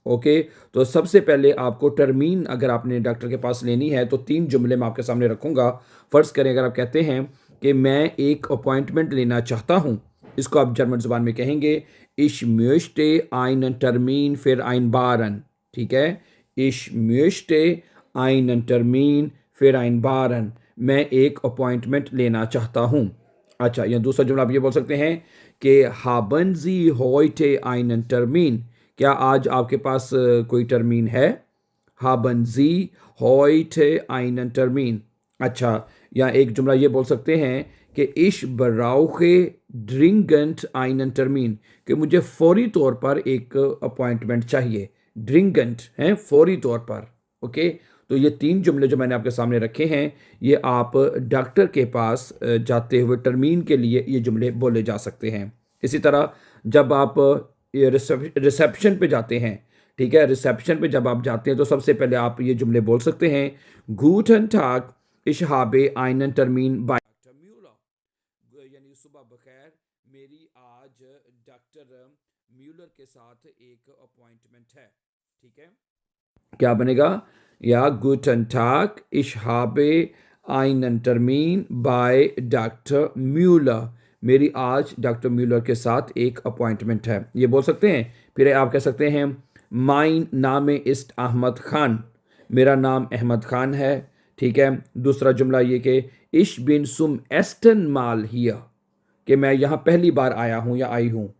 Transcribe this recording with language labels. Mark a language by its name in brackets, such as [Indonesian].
[Hindi] Okay, तो सबसे पहले आपको टर्मीन अगर आपने डॉक्टर के पास लेनी है तो तीन जुमले मैं आपके सामने रखूँगा। फ़र्ज़ करें अगर आप कहते हैं कि मैं एक अपॉइंटमेंट लेना चाहता हूँ, इसको आप जर्मन ज़ुबान में कहेंगे [German] Ich möchte einen Termin für vereinbaren। [Hindi] ठीक है, [German] Ich möchte einen Termin für vereinbaren। [Hindi] मैं एक अपॉइंटमेंट लेना चाहता हूँ। अच्छा, या दूसरा जुमला आप ये बोल सकते हैं कि [German] haben Sie heute einen Termin। [Hindi] क्या आज आपके पास कोई टर्मीन है। [German] haben Sie heute einen Termin। [Hindi] अच्छा, या एक जुमला ये बोल सकते हैं कि [German] ich brauche dringend einen Termin, [Hindi] कि मुझे फौरी तौर पर एक अपॉइंटमेंट चाहिए। ड्रिंगेंट है फौरी तौर पर। ओके, तो ये तीन जुमले जो मैंने आपके सामने रखे हैं ये आप डॉक्टर के पास जाते हुए टर्मीन के लिए ये जुमले बोले जा सकते हैं। इसी तरह जब आप रिसेप्शन पे जाते हैं, ठीक है, रिसेप्शन पे जब आप जाते हैं तो सबसे पहले आप ये जुमले बोल सकते हैं [German] Guten Tag, ich habe einen Termin bei Dr. Müller। [Hindi] यानी सुबह बखैर, मेरी आज डॉक्टर म्यूलर के साथ एक अपॉइंटमेंट है। ठीक है, क्या बनेगा, या [German] Guten Tag, ich habe einen Termin bei Dr. Müller। [Hindi] मेरी आज डॉक्टर म्यूलर के साथ एक अपॉइंटमेंट है, ये बोल सकते हैं। फिर आप कह सकते हैं [German] Mein Name ist [Hindi] Ahmad Khan. मेरा नाम अहमद खान है। ठीक है, दूसरा जुमला ये कि Ich bin zum ersten Mal hier, कि मैं यहाँ पहली बार आया हूँ या आई हूँ।